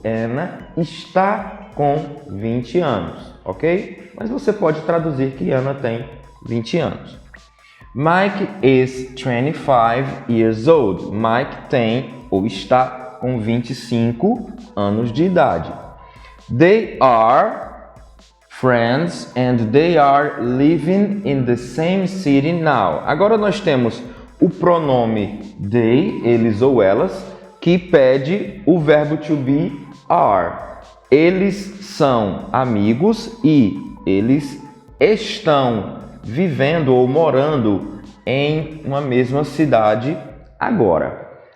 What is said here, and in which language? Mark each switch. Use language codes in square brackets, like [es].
[pt] Anna está com 20 anos, ok? Mas você pode traduzir que Anna tem 20 anos. [en] Mike is 25 years old. [pt] Mike tem ou está com 25 anos de idade. [en] They are friends and they are living in the same city now. [pt] Agora nós temos o pronome they, eles ou elas, que pede o verbo to be are. Eles são amigos e eles estão vivendo ou morando em uma mesma cidade agora.